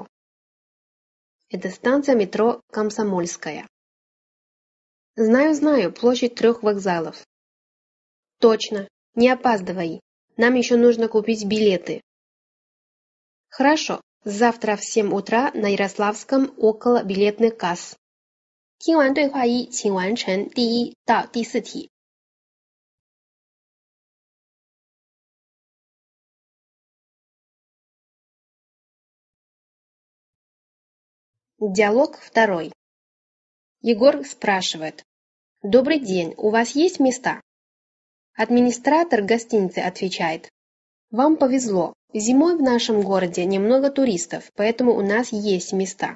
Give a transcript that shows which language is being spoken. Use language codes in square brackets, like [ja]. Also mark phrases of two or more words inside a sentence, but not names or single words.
[ru] Это станция метро Комсомольская. Знаю, площадь 3 вокзалов. Точно, не опаздывай. Нам еще нужно купить билеты. Хорошо, завтра в 7 утра на Ярославском около билетных касс. [zh] 听完对话一，请完成第1到第4 题。Диалог 2. [ru] Егор спрашивает. Добрый день, у вас есть места? Администратор гостиницы отвечает. Вам повезло, зимой в нашем городе немного туристов, поэтому у нас есть места.